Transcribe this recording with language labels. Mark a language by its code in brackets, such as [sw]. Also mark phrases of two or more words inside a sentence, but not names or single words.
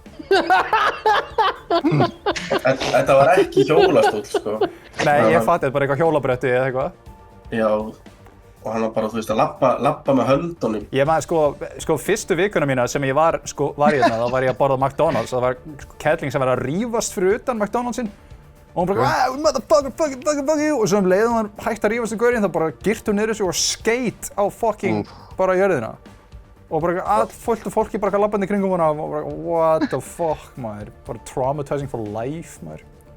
[is] Þetta var ekki hjólastóll, sko. Nei, ég fatti, þetta er bara eitthvað hjólabretti eða eitthvað. Já, og hann var bara, þú veist, að labba með höndunum. Ég maður, sko, fyrstu vikuna mína sem ég var hérna, þá var ég að borða McDonald's. Það var kettling sem var að rífast fyrir utan McDonald'sinn. Og hún bara, [en] motherfucker, fuck you. [is] Og svo leiðum hann hægt að rífast í gaurinn, þá bara girtu hún niður þessu og skeit á fucking bara jörðina. Og bara fullt af fólki bara labbandi kringum hana og bara, [en] what the fuck, [is] maður. [en] Bara traumatizing for life, [is] maður.